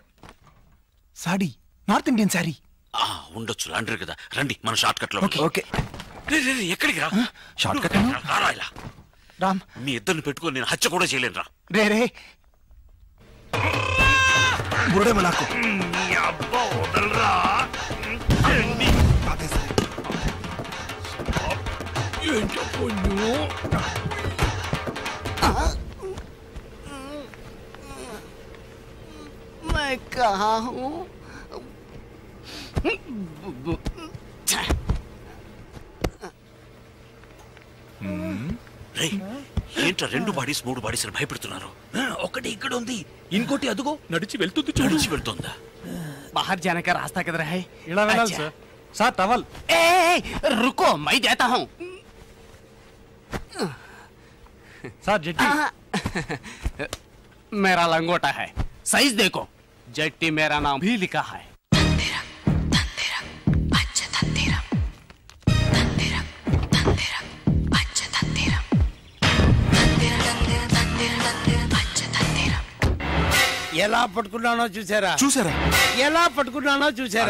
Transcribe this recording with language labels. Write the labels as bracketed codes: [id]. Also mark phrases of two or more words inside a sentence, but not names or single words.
[te] సాడీ, [en] North Indian [te] సారీ. ఉండొచ్చు, లాండ్రీ కదా. రండి మన [en] short cut [te] లో. ఓకే. ఎక్కడికి రా? [en] short cut [te] రామ్, మీ ఇద్దరిని పెట్టుకొని నేను హత్య కూడా చేయలేను రా. రే రే బురడే మలాకు. [hi] मैं कहाँ हूँ? [te] ఏంట్రా 2 బాడీస్ 3 బాడీస్ అని భయపెడుతున్నారు? ఒకటి ఇక్కడ ఉంది, ఇంకోటి అదుగో నడిచి వెళ్తుంది. చూసి వెళ్తుందా? [hi] बाहर जाने का रास्ता किधर है? सर सर टवल। ए, रुको, मैं देता हूँ। सर जट्टी मेरा लंगोटा है, साइज देखो। जट्टी मेरा नाम भी लिखा है। [te] ఎలా పట్టుకున్నానో చూసారా? చూసారా? ఎలా పట్టుకున్నానో చూసారా?